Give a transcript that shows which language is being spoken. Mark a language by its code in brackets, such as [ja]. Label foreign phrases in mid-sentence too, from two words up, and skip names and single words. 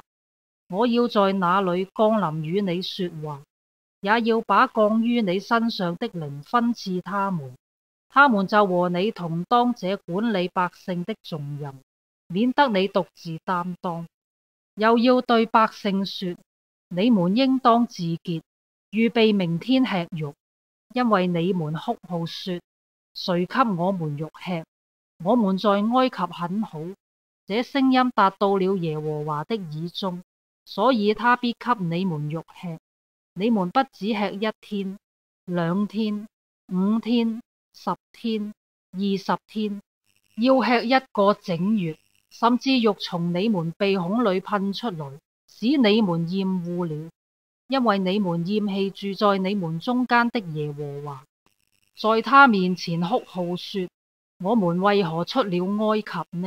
[zh] 我要在那裏降臨與你說話，也要把降於你身上的靈分賜他們，他們就和你同當這管理百姓的重任，免得你獨自擔當。又要對百姓說：你們應當自潔，預備明天吃肉，因為你們哭號說： 誰給我們肉吃？我們在埃及很好。這聲音達到了耶和華的耳中，所以他必給你們肉吃。你們不只吃1天、2天、5天、10天、20天，要吃1個整月，甚至肉從你們鼻孔裏噴出來，使你們厭惡了，因為你們厭棄住在你們中間的耶和華，在他面前哭號說：我們為何出了埃及呢？